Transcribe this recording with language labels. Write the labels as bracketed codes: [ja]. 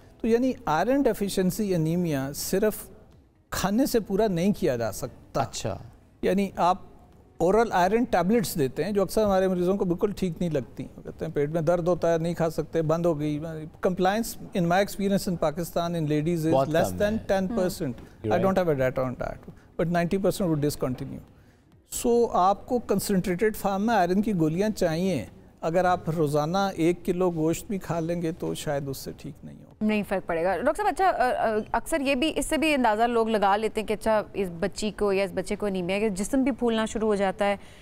[ur] تو یعنی iron deficiency anaemia صرف کھانے سے پورا نہیں کیا جا سکتا. اچھا، یعنی آپ اورل آئرن ٹیبلٹس دیتے ہیں جو اکثر ہمارے مریضوں کو بالکل ٹھیک نہیں لگتی. کہتے ہیں پیٹ میں درد ہوتا ہے، نہیں کھا سکتے، بند ہو گئی. [en] Compliance in my experience in Pakistan in ladies is less than 10%. I don't have a data on that, but 90% would discontinue. [ur] So آپ کو کنسنٹریٹڈ فارم میں آئرن کی گولیاں چاہیے. اگر آپ روزانہ 1 کلو گوشت بھی کھا لیں گے تو شاید اس سے ٹھیک نہیں ہو، نہیں فرق پڑے گا. ڈاکٹر صاحب اچھا اکثر یہ بھی اس سے بھی اندازہ لوگ لگا لیتے ہیں کہ اچھا اس بچی کو یا اس بچے کو انیمیا کہ جسم بھی پھولنا شروع ہو جاتا ہے.